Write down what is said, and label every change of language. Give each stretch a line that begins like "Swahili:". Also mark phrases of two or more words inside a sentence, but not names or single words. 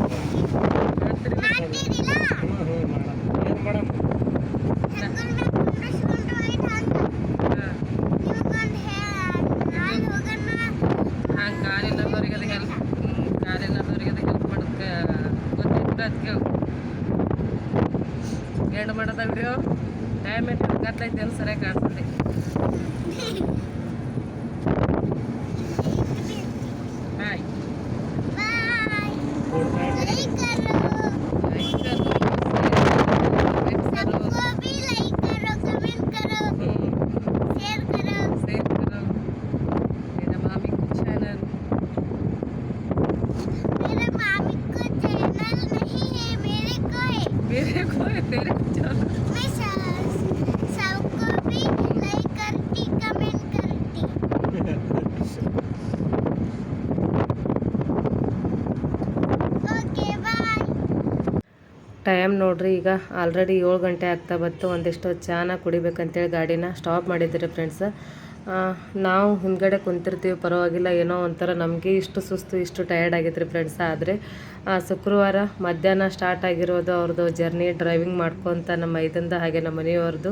Kannada: ಹಂಗೆ ಕಾಲಿಲ್ಲದವ್ರಿಗೆ ಅದು ಹೆಲ್ಪ್ ಮಾಡೋಕ್ಕೆ ಗೊತ್ತಿತ್ತು. ಅದಕ್ಕೆ ಎಂಡ್ ಮಾಡೋದ ವಿಡಿಯೋ ಟೈಮ್ ಗತ್ತೈತೆ ಅಂತ ಸರಿಯಾಗಿ ಕಾಣಿಸ್ತದೆ. ಬಾಯ್
Hindi: बाय लाइक करो लाइक करो सबको भी लाइक करो कमेंट करो शेयर करो शेयर करो मेरा मामी को चैनल मेरे मामी को चैनल नहीं है मेरे को है मेरे को है तेरे को चैनल मैं सबको भी लाइक करती कमेंट करती
English: okay bye
Kannada: ಟೈಮ್ ನೋಡ್ರಿ ಈಗ ಆಲ್ರೆಡಿ 7 ಗಂಟೆ ಆಗ್ತಾ ಬಂತು. ಒಂದಿಷ್ಟು ಚಾನ ಕುಡಿಬೇಕಂತೇಳಿ ಗಾಡಿನ ಸ್ಟಾಪ್ ಮಾಡಿದ್ದೀರಿ ಫ್ರೆಂಡ್ಸ್. ನಾವು ಹಿಂದ್ಗಡೆ ಕುಂತಿರ್ತೀವಿ ಪರವಾಗಿಲ್ಲ, ಏನೋ ಒಂಥರ ನಮಗೆ ಇಷ್ಟು ಸುಸ್ತು ಇಷ್ಟು ಟಯರ್ಡ್ ಆಗೈತ್ರಿ ಫ್ರೆಂಡ್ಸ್. ಆದರೆ ಶುಕ್ರವಾರ ಮಧ್ಯಾಹ್ನ ಸ್ಟಾರ್ಟ್ ಆಗಿರೋದು ಅವ್ರದ್ದು
English: journey driving
Kannada: ಮಾಡ್ಕೊತ ನಮ್ಮ ಇದರಿಂದ ಹಾಗೆ ನಮ್ಮ ಮನೆಯವ್ರದ್ದು.